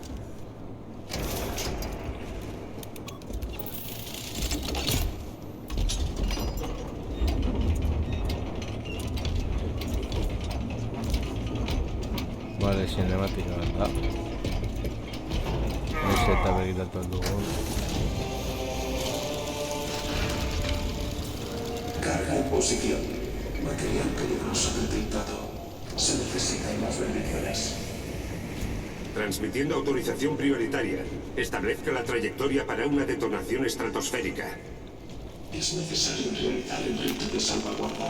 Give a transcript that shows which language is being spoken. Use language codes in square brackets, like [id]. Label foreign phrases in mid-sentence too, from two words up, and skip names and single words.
[eu] Vale, cinemática bat da. Ez eta begiratu dugu. [es] Carga en posición. Material peligroso detectado. Se necesitan más bendiciones. Transmitiendo autorización prioritaria. Establezca la trayectoria para una detonación estratosférica. Es necesario realizar el rito de salvaguarda.